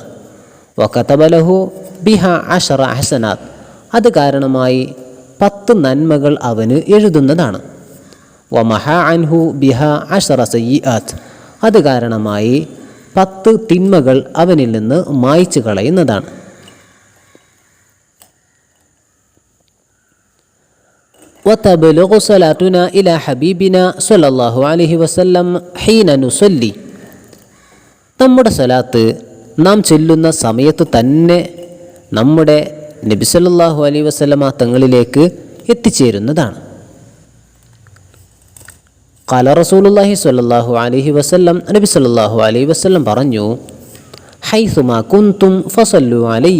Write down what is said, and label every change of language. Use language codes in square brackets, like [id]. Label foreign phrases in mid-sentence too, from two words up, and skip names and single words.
[ar] وكتب له بها عشر حسنات. [ml] അത് കാരണമായി 10 നന്മകൾ അവന് എഴുതുന്നതാണ്. [ar] ومحا عنه بها عشر سيئات. [ml] അത് കാരണമായി 10 തിന്മകൾ അവനിൽ നിന്ന് മായ്ച്ചു കളയുന്നതാണ്. [ar] وتبلغ صلاتنا إلى حبيبنا صلى الله عليه وسلم حين نصلي. [ml] നമ്മുടെ സ്വലാത്ത് നാം ചൊല്ലുന്ന സമയത്ത് തന്നെ നമ്മുടെ നബി [ar] صلى الله عليه وسلم [ml] തങ്ങളിലേക്ക് എത്തിച്ചേരുന്നതാണ്. [ar] قال رسول الله صلى الله عليه وسلم. നബി صلى الله عليه وسلم പറഞ്ഞു, حيثما كنتم فصلوا علي.